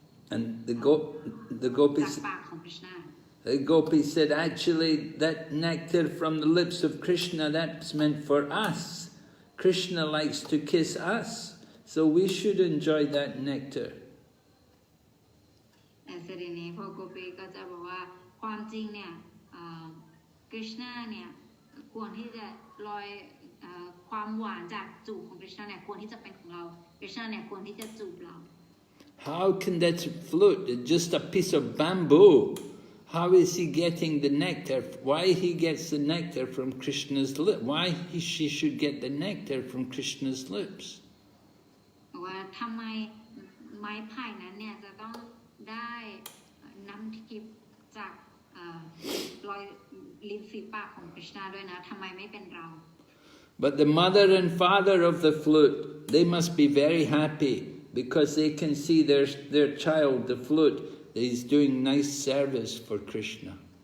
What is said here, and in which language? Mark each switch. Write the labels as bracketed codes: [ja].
[en] And the gopis, [th] จากปากของ Krishna. [en] the gopi said, actually, that nectar from the lips of Krishna, that's meant for us. Krishna likes to kiss us, so we should enjoy that nectar. [th] แต่เสด็จนี้พอโกปีก็จะบอกว่าความจริงเนี่ยกฤษณะเนี่ยควรที่จะลอยความหวานจากจูบของกฤษณะเนี่ยควรที่จะเป็นของเรากฤษณะเนี่ยควรที่จะจูบเรา [en] How can that flute, just a piece of bamboo, how is he getting the nectar? Why he gets the nectar from Krishna's lips? Why she should get the nectar from Krishna's lips? [th] ว่าทำไมไม้ไผ่นั้นเนี่ยจะต้องได้น้ำทิพย์จากรอยลิ้นฝีปากของกฤษณะด้วยนะทำไมไม่เป็นเรา [en] But the mother and father of the flute, they must be very happy because they can see their child, the flute, is doing nice service for Krishna.